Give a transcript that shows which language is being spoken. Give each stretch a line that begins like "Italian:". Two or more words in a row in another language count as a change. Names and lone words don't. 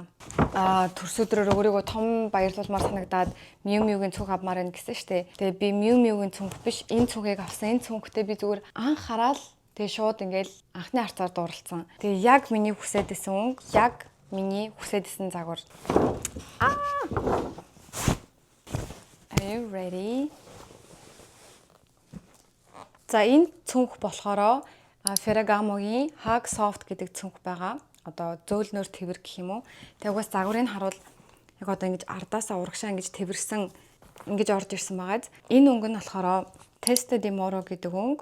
Mongolian: Төрс өдрөөр өөрийгөө том баярлуулмаар санагдаад Miu Miu-гийн цүнх авмаар байна гэсэн штэ. Тэгээ би Miu Miu-гийн цүнх биш энэ цүнхийг авсан. Энэ цүнхтэй би зүгээр анхаарал тэгээ шууд ингээл анхны харцаар дууралцсан. Тэгээ яг миний хүсэж исэн өнгө, яг миний хүсэж исэн загвар.
English: Are you ready?
Mongolian: За энэ цүнх болохоро Ferragamoгийн Hug Soft гэдэг цүнх байгаа. Одоо зөөлнөр тэвэр гэх юм уу. Тэгээ угаас загварыг харуул яг одоо ингэж ардаасаа урагшаа ингэж тэвэрсэн ингэж орж ирсэн байгааз. Энэ өнгө нь болохоор Testa di Moro гэдэг өнгө.